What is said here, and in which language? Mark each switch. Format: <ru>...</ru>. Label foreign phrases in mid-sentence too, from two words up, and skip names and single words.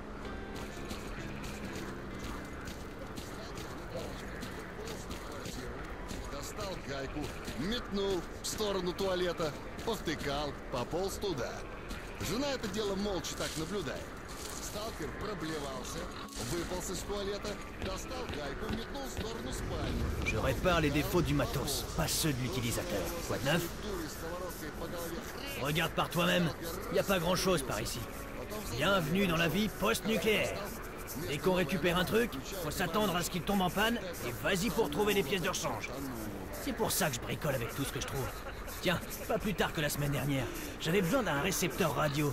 <ru>Достал гайку, метнул в сторону туалета, повтыкал, пополз туда. Жена это дело молча так наблюдает. Сталкер проблевался, выполз из туалета, достал гайку, метнул в сторону спальни.</ru> <fr>Je répare les défauts du matos, pas ceux de l'utilisateur. Quoi de neuf?</fr> <ru>Дурой сковородкой по голове хрен.</ru> <fr>Regarde par toi-même, y a pas grand-chose par ici. Bienvenue dans la vie post-nucléaire. Dès qu'on récupère un truc, faut s'attendre à ce qu'il tombe en panne et vas-y pour trouver des pièces de rechange. C'est pour ça que je bricole avec tout ce que je trouve. Tiens, pas plus tard que la semaine dernière, j'avais besoin d'un récepteur radio.</fr>